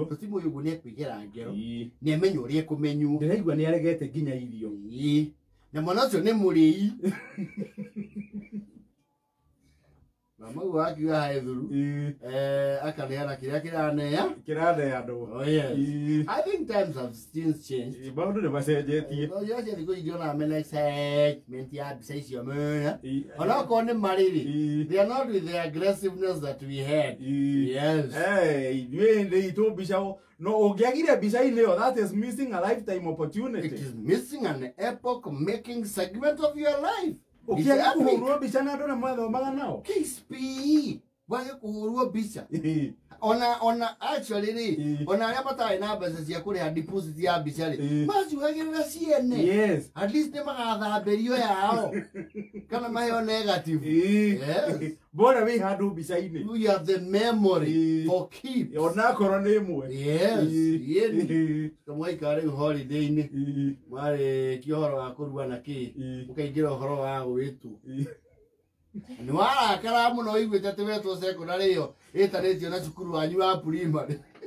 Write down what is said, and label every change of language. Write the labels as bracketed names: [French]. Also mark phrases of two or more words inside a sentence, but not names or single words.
[Kikuyu] Tũtimũĩ ũguo nĩ akwĩgera ngero. Nĩ amenya ũrĩa ekũmenywo. Ndĩraigua nĩ aregete nginya irio. Na mwana ũcio nĩ mũrĩi. Mama wakiuga hae thuru. Akaneana kĩrĩa kĩraneya andũ. [English] Oh yes. I think times have since changed. [Kikuyu] Maũndũ nĩ macenjetie. Yote thikũ ici ona mena excitement ya mbica icio mũno. Ona okorwo nĩ marĩ [English] they are not with the aggressiveness that we had. Yes. [Kikuyu] Ithuĩ itũ mbica no ũngĩagire mbica-inĩ ĩyo [English] that is missing a lifetime opportunity. It is missing an epoch making segment of your life. [Kikuyu] Ukiaga kuhũrwo mbica na andũ na mwathomaga nao. KSP. Bwana kuhũrwo mbica. Ona actually ri ona arĩa matarĩ na mbeca cia kũrĩha deposit ya mbica ri maciugagĩrĩra ciene. [English] Yes. [Kikuyu] At least nĩ magathambĩrio yao kana maheo negative. Bona wĩ handũ mbica-inĩ. [English] You have the memory for keep. [Kikuyu] Ona korwo nĩ ĩmwe. [English] Yes. [Kikuyu] Kamwaika rĩu holiday-inĩ marĩkia ũhoro wa kũrua na kĩ mũkaingĩra ũhoro wa gwĩtu. Nĩ warakara mũno ũiguĩte atĩ wetwo secondary ĩyo ĩtanĩtio na cukuru wanyu wa primary.